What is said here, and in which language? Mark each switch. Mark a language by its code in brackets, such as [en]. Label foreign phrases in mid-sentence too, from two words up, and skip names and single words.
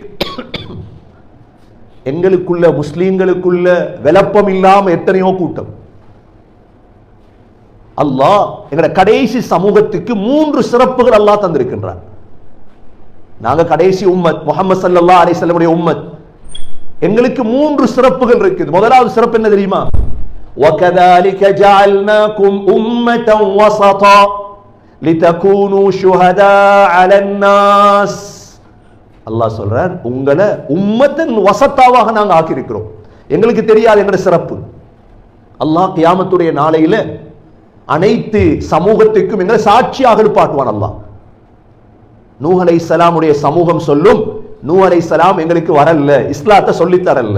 [ta] எங்களுக்குள்ள முஸ்லீம்களுக்குள்ள விளப்பம் இல்லாம எத்தனையோ கூட்டம். அல்லாஹ் எங்கட கடைசி சமூகத்துக்கு 3 சிறப்புகள் அல்லாஹ் தந்திருக்கின்றார். நாங்க கடைசி உம்மத், முஹம்மது [ar] صلى الله عليه وسلم [ta] உடைய உம்மத். எங்களுக்கு 3 சிறப்புகள் இருக்குது. முதலாவது சிறப்பு என்ன தெரியுமா? [ar] وَكَذَلِكَ جَعَلْنَاكُمْ أُمَّةً وَسَطًا لِتَكُونُوا شُهَدَاءَ عَلَى النَّاسِ. [ta] அல்லாஹ் சொல்றான், உங்களை [ar] أمة وسطا [ta] நாங்க ஆக்கி இருக்கிறோம். எங்களுக்கு தெரியாது எங்கட சிறப்பு. அல்லாஹ் கியாமத்துடைய நாளையில அனைத்து சமூகத்துக்கும் எங்களை சாட்சியாக எழுப்பாட்டுவான். அல்லாஹ் நூஹ் அலைஹிஸ்ஸலாமுடைய சமூகம் சொல்லும், நூஹ் அலைஹிஸ்ஸலாம் எங்களுக்கு வரல, இஸ்லாத்தை சொல்லி தரல.